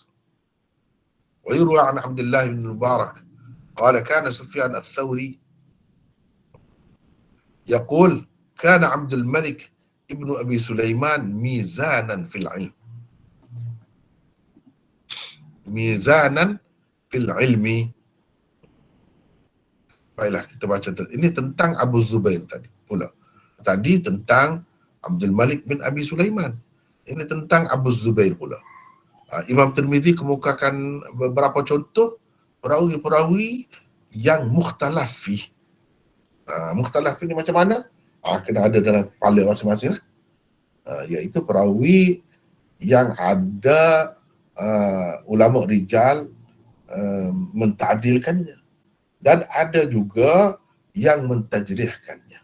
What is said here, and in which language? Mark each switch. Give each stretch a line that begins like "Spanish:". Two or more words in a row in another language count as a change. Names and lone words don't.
Arabic: ويروى عن عبد الله بن المبارك قال كان سفيان الثوري يقول كان عبد الملك ابن أبي سليمان ميزانا في العلم. ميزانا في العلم.
Malay: Baiklah, kita baca ini tentang Abu Zubair tadi pula. Tadi tentang Abdul Malik bin Abi Sulaiman. Ini tentang Abu Zubair pula. Imam Tirmizi kemukakan beberapa contoh perawi-perawi yang
Arabic: مختلف فيه. مختلف فيه
Malay: ni macam mana? Kena ada dalam kepala masing-masing lah. Iaitu perawi yang ada ulama rijal mentadilkannya dan ada juga yang mentajrihkannya.